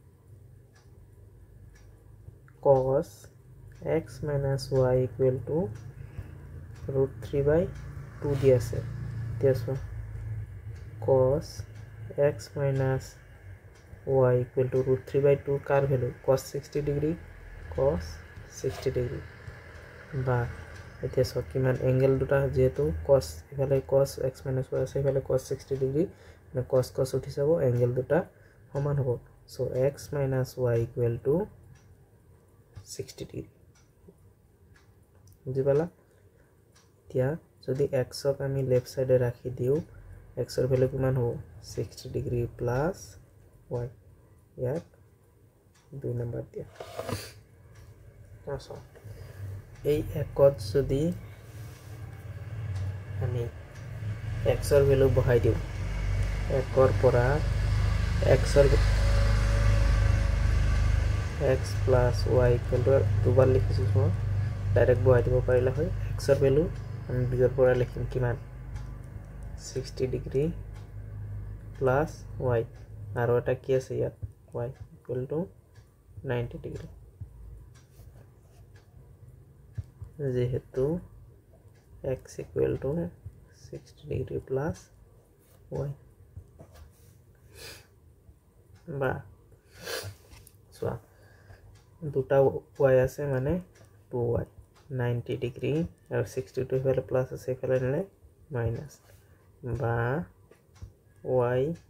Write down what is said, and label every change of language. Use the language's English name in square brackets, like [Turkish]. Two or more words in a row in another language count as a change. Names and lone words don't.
[English] cos x minus y equal to root 3 by 2 [Assamese] দি আছে এতিয়া [English] cos x minus y equal to root 3 by 2 [Assamese] কাৰ ভ্যালু [English] cos 60 degree cos 60 degree [Assamese] বা এতিয়া সব কিমান এঙ্গেল দুটা যেহেতু cos ইফালে [English] cos x minus y [Assamese] আছে ইফালে [English] cos 60 degree [Assamese] মানে cos cos উঠি যাব এঙ্গেল দুটা সমান হ'ব সো [English] x minus y equal to 60 degree [Assamese] বুজি পালা এতিয়া যদি x ক আমি [English] left side [Assamese] ৰাখি দিও x ৰ ভ্যালু কিমান হ'ব [English] 60 degree plus y [Assamese] ইয়াত 2 নম্বৰ দিয়া আচ্ছা এই একত যদি আমি x ৰ ভ্যালু বহাই দিও একৰ পৰা x ৰ [English] x plus y equal to [Assamese] দুবাৰ লিখিছো মই ডাইৰেক্ট বহাই দিব পাৰিলা হয় x ৰ ভ্যালু আমি বিজৰ পৰা লিখিম কিমান [English] 60 degree plus y [Assamese] আৰু এটা কি আছে ইয়াত [English] y equal to 90 degree [Assamese] যেহেতু [English] x equal to 60 degree plus y [Assamese] বা চোৱা দুটা y আছে মানে 2y 90 ডিগ্ৰী আৰু 62 ইফালে প্লাস আছে ইফালে নিলে মাইনাস বা y